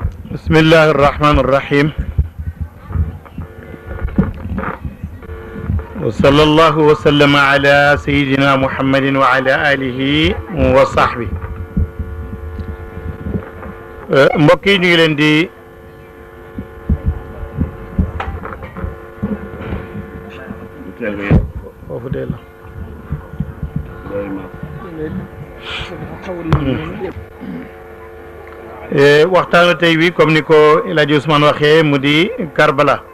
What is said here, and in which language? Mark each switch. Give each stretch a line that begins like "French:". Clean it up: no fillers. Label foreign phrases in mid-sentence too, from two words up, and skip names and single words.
Arabic: بسم الله الرحمن الرحيم وصلى الله وسلم على سيدنا محمد وعلى آله وصحبه
Wolof: mbokk yi ñu ngi leen di foofu dee la waxtaanu tey wi comme ni ko El Hadj Ousmane waxee mu di Karbala